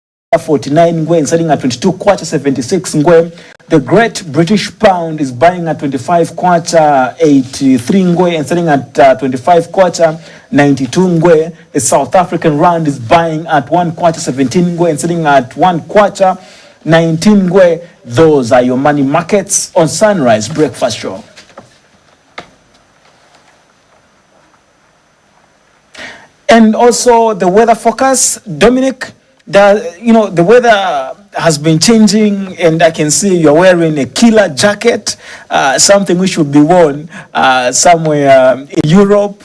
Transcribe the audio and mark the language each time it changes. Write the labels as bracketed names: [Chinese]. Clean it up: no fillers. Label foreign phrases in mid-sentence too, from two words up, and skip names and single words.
[English] 49 ngwe and selling at 22 kwacha 76 ngwe. The Great British Pound is buying at 25 kwacha 83 ngwe and selling at 25 kwacha 92 ngwe. The South African Rand is buying at 1 kwacha 17 ngwe and selling at 1 kwacha 19 ngwe. Those are your money markets on Sunrise Breakfast Show. And also the weather forecast, Dominic. The weather has been changing, and I can see you're wearing a killer jacket, something which should be worn somewhere in Europe.